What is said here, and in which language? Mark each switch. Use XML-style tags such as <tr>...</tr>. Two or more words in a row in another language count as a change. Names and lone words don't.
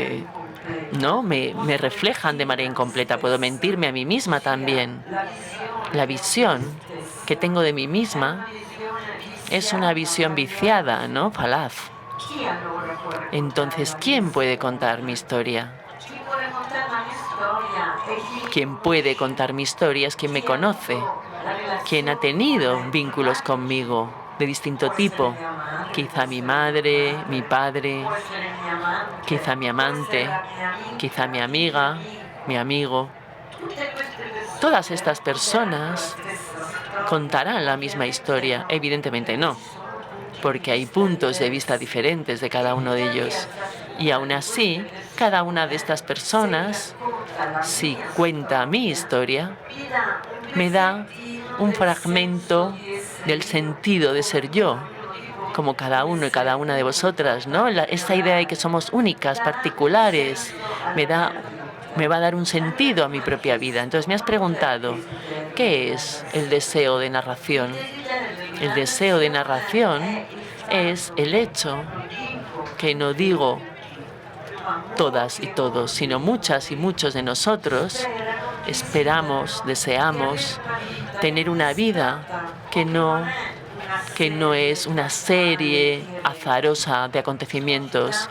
<es>que incompleta, no me</es> <it>posso</it> <es>reflejan de manera</es> <it>mentirmi a me</it> <es>incompleta, puedo</es> <it>stessa,</it> <es>mentirme a mí misma</es> <it>ossia</it> <es>también.</es> <it>la visione</it> <es>La</es> <it>che ho di me</it> <es>visión que tengo</es> <it>stessa</it> <es>de mí</es> <it>è una</it> <es>misma</es> <it>visione</it> <es>es una</es> <it>viziata,</it> <es>visión viciada,</es> <it>falliata.</it> <es>¿no? Falaz.</es> <it>Chi allora può raccontare</it> <es>Entonces,</es> <it>la mia</it> <es>¿quién puede contar mi</es> <it>storia?</it> <es>historia?</es> <it>Chi può raccontare la mia storia è chi mi</it> <es>Quien puede contar</es> <it>conosce,</it> <es>mi historia es quien me</es> <it>chi ha</it> <es>conoce,</es> <it>avuto</it> <es>quien ha</es> <it>relazioni con</it> <es>tenido</es> <it>me di</it> <es>vínculos</es> <it>vario</it> <es>conmigo</es> <it>tipo.</it> <es>de</es> <it>Può</it> <es>distinto</es> <it>essere</it> <es>tipo.</es> <it>mia madre, può</it> <es>Quizá mi</es> <it>essere mio</it> <es>madre, mi</es> <it>padre,</it> <es>padre,</es> <it>può essere mia amante,</it> <es>quizá mi</es> <it>può essere</it> <es>amante,</es> <it>la mia</it> <es>quizá</es> <it>amica,</it> <es>mi</es> <it>il mio</it> <es>amiga, mi</es> <it>amico.</it> <es>amigo.</es> <it>Tutte queste</it> <es>Todas</es> <it>persone</it> <es>estas</es> <it>conteranno la</it> <es>personas</es> <it>stessa storia?</it> <es>contarán la misma</es> <it>Ovviamente</it> <es>historia.</es> <it>no,</it> <es>Evidentemente</es> <it>perché</it> <es>no,</es> <it>ci sono punti di</it> <es>porque hay</es> <it>vista</it> <es>puntos de vista</es> <it>diversi.</it> <es>diferentes de</es> <it>E</it> <es>cada uno de</es> <it>tuttavia</it> <es>ellos. Y</es> <it>ciascuna</it> <es>aún</es> <it>di queste</it> <es>así, cada una de</es> <it>persone,</it> <es>estas</es> <it>se mi</it> <es>personas,</es> <it>racconta la</it> <es>si</es> <it>mia</it> <es>cuenta mi</es> <it>storia,</it> <es>historia,</es> <it>mi dà un</it> <es>me da</es> <it>pezzettino</it> <es>un</es> <it>del senso</it> <es>fragmento</es> <it>di essere</it> <es>del</es> <it>io,</it> <es>sentido de</es> <it>come</it> <es>ser yo,</es> <it>ognuno di voi,</it> <es>como cada</es> <it>di</it> <es>uno y</es> <it>essere</it> <es>cada una de</es> <it>unico,</it> <es>vosotras, ¿no? Esta idea de que</es> <it>particolare,</it> <es>somos únicas,</es> <it>dà anche un</it> <es>particulares,</es> <it>senso</it> <es>me</es> <it>alla</it> <es>da</es> <it>mia vita.</it> <es>me va a dar un sentido a mi propia vida. Entonces me has preguntado, ¿qué es el deseo de narración? El deseo de narración es el hecho que no digo todas y todos, sino muchas y muchos de nosotros esperamos, deseamos tener una vida que no es una serie azarosa de acontecimientos.</es>